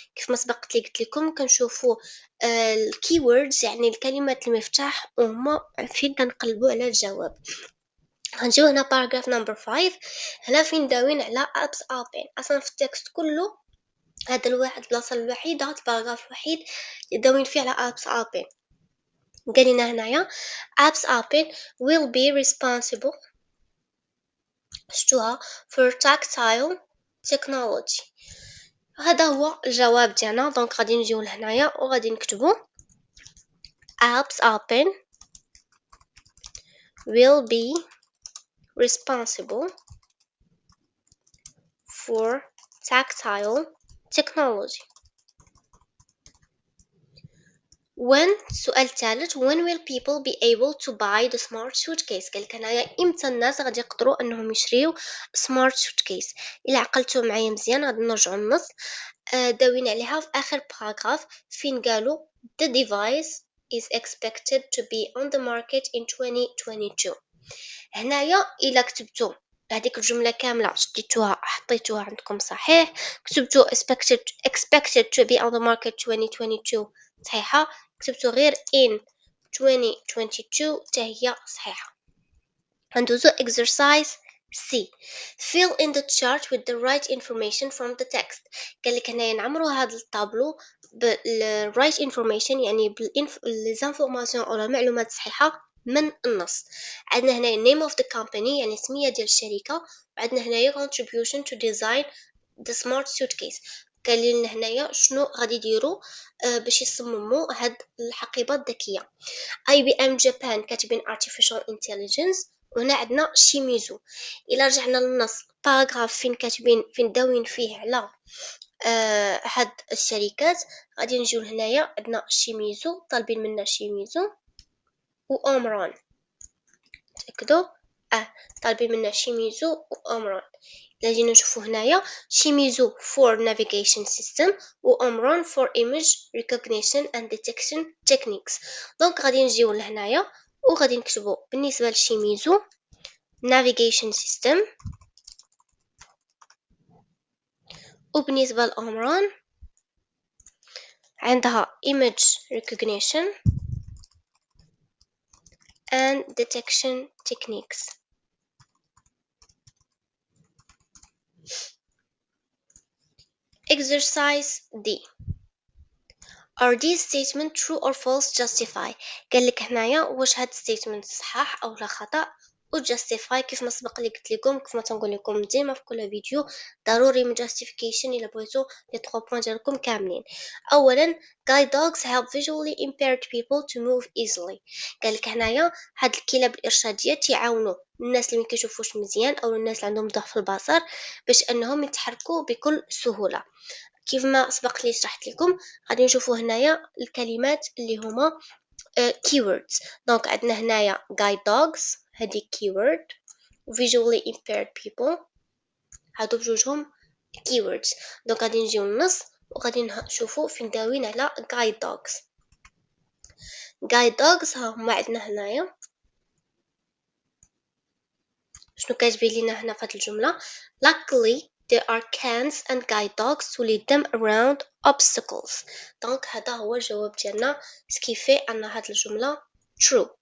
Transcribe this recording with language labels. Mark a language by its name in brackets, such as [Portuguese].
[Arabic] كيف ما سبقت لي قلت لكم كنشوفوا الكيوردز يعني الكلمات المفتاح وهما فين كنقلبوا على الجواب. غنجيو هنا باراجراف نمبر 5 هنا فين داوين على Alps Alpine. اصلا في التكست كله هذا الواحد البلاصه الوحيده الباراجراف الوحيد اللي داوين فيه على Alps Alpine. قال لنا هنايا [English] Alps Alpine will be responsible for tactile technology. هذا هو الجواب ديالنا. [Arabic] دونك غادي نجيو لهنايا وغادي نكتبو [English] Alps Alpine will be responsible for tactile technology. السؤال الثالث when will people be able to buy the smart suitcase. [Arabic] قالك هنايا امتى الناس غادي يقدروا انهم يشريو smart suitcase. الا عقلتوا معايا مزيان غادي نرجعوا للنص داوين عليها في اخر باراجراف فين قالوا [English] the device is expected to be on the market in 2022. [Arabic] هنايا الا كتبتوا هذيك الجمله كامله شديتوها حطيتوها عندكم صحيح كتبتوا expected to be on the market 2022 صحيحه كتبتوا غير in 2022 حتى هي صحيحه. ندوزو [English] exercise C fill in the chart with the right information from the text. [Arabic] قال لك هنايا نعمروا هذا الطابلو بال right information يعني بالانفورماسيون او المعلومات الصحيحه من النص. عندنا هنا [English] name of the company [Arabic] يعني اسمية ديال الشركة وعندنا هنايا [English] contribution to design the smart suitcase. [Arabic] قال لنا هنايا شنو غادي يديروا باش يصمموا هاد الحقيبة الذكية. IBM Japan كاتبين artificial intelligence وهنا عندنا شيميزو. إلا رجعنا للنص باراغراف فين داوين فيه على أحد الشركات، غادي نجيو لهنايا عندنا شيميزو، طالبين منا شيميزو وأمران. تأكدوا طالبين منا شيميزو وأمران. إلا جينا نشوفو هنايا [English] Shimizu for navigation system وأمران for image recognition and detection techniques. [Arabic] دونك غادي نجيو لهنايا وغادي نكتبو بالنسبة لشيميزو navigation system، وبالنسبة لأمران عندها [English] image recognition and detection techniques. Exercise D. Are these statements true or false? Justify. [Arabic] قال لك هنايا واش هاد statement صحاح او لا خطأ، و justify كيف ما سبق لي قلت لكم، كيف ما تنقول لكم ديما في كل فيديو ضروري من justification الا بغيتو لي 3 بوين ديالكم كاملين. اولا [English] guide dogs help visually impaired people to move easily. [Arabic] قال لك هنايا هاد الكلاب الارشاديه تيعاونوا الناس اللي ما كيشوفوش مزيان او الناس اللي عندهم ضعف في البصر باش انهم يتحركوا بكل سهوله. كيف ما سبق لي شرحت لكم غادي نشوفوا هنايا الكلمات اللي هما keywords. دونك عندنا هنايا guide dogs هذه keyword، visually impaired people هادو بجوجهم keywords. دونك غادي نجيو للنص وغادي نشوفوا فين داوين على guide dogs. guide dogs ها هما عندنا هنايا. شنو كاتبين لنا هنا في هذه الجمله؟ [English] luckily there are cans and guide dogs to lead them around obstacles. [Arabic] دونك هذا هو الجواب ديالنا، سكيفي ان هذه الجمله true.